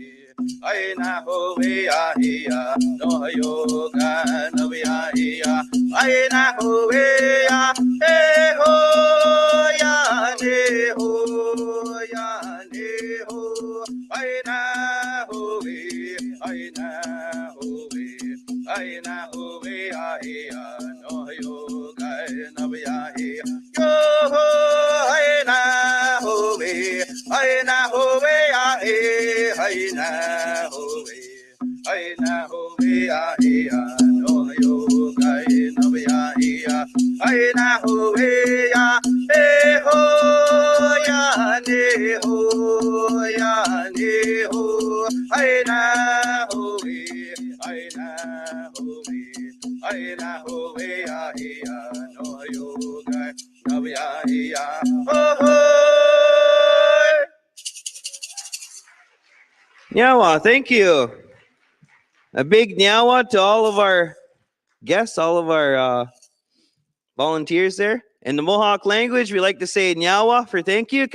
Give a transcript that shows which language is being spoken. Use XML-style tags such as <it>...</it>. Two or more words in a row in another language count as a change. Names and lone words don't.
<en>we ya he ya no yo ga no ya he ya hey na ho ya ne ho hey na ho we aina howe aia no yo kai na ya yo aina howe aina howe aia no yo kai na ya aina howe ya ho ya ne ho aina howe aina howe aia no yo kai na ya Nyawa, thank you. A big nyawa to all of our guests, all of our volunteers there. In the Mohawk language, we like to say nyawa for thank you.</en>